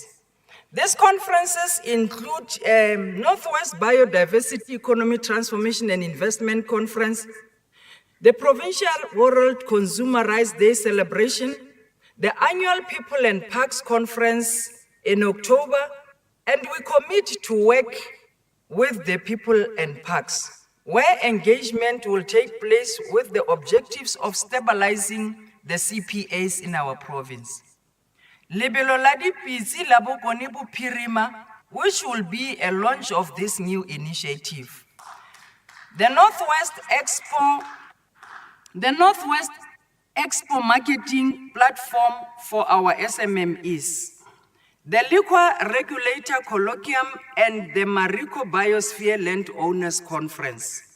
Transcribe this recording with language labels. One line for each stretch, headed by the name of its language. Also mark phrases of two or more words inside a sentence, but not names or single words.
English: These conferences include Northwest Biodiversity Economy Transformation and Investment Conference, the Provincial World Consumer Rights Day celebration, the annual People and Parks Conference in October, and we commit to work with the people and parks, where engagement will take place with the objectives of stabilizing the CPAs in our province.
Tswana: Lebelo la dipitsi la Bokone Bophirima,
English: which will be a launch of this new initiative. The Northwest Expo marketing platform for our SMMEs, the Liquor Regulator Colloquium, and the Mariko Biosphere Landowners Conference.